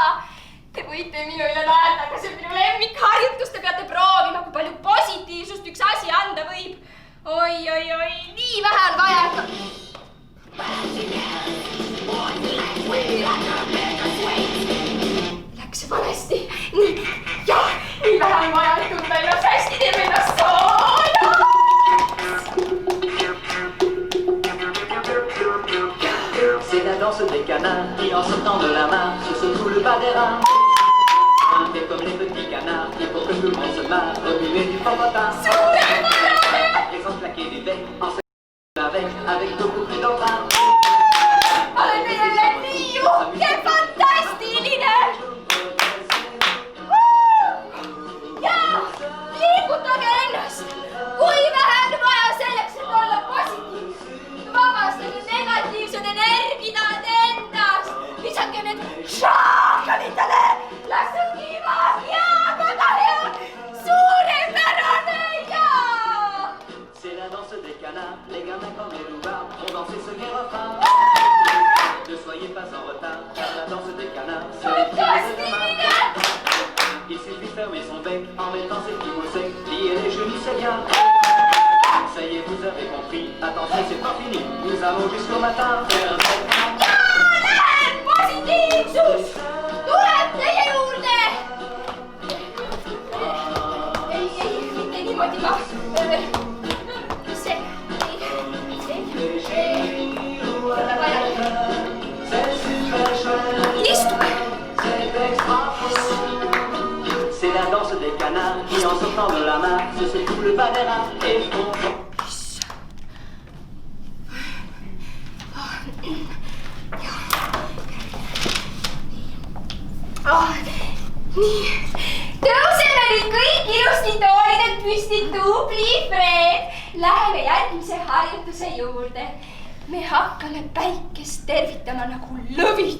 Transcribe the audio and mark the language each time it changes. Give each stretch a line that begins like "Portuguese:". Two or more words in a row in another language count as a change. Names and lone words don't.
Estonian: Te võite minu üle naerda, aga see on minu lemmikharjutus, te peate proovima, kui palju positiivsust üks asi anda võib. Oi, nii vähe on vaja. Läks valesti. Nii vähe on vaja, et tunda ennast hästi, teeme ennast sooja.
French: C'est la danse des canards qui en sortant de la mare se secouent le bas des reins. Et comme les petits canards, il faut que tout le monde se marre, remuer du popotin. À présent claquer des becs, en se avec beaucoup plus d'entrain.
Estonian: Olen teile nii uhke, fantastiline! Ja liigutage ennast! Kui vähe on vaja selleks, et olla positiivsed? Vabastage negatiivsed energiad endast! Lisake need šaakanitele! Las on kiva ja väga hea! Suurepärane ja!
French: C'est la danse des canards, les gamins comme les loupards vont danser ce gai refrain. Ne soyez pas en retard, car la danse des canards, c'est les filles de demain. Il suffit de fermer son bec en mettant ses petits mots secs, lier les genoux, c'est bien. Ça y est, vous avez compris, attention, c'est pas fini, nous allons jusqu'au matin faire un bec.
Estonian: Jaa, positiivsus! Tuleb teie juurde! Ei, mitte niimoodi ka.
French: C'est la danse des canards qui en sortant de la mare se secouent le bas des reins et font.
Estonian: Nii, tõuseme nüüd kõik ilusti toolidelt püsti, tubli Fred. Läheme järgmise harjutuse juurde. Me hakkame päikest tervitama nagu lõvid.